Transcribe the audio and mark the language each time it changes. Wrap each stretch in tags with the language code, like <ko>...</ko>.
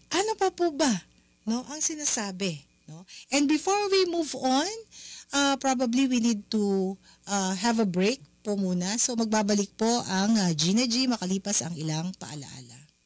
<tl>Ano pa po ba, no, ang sinasabi, no?</tl> <en>And before we move on, probably we need to have a break</en> <tl>po muna. So magbabalik po ang Gina G makalipas ang ilang paalaala.</tl>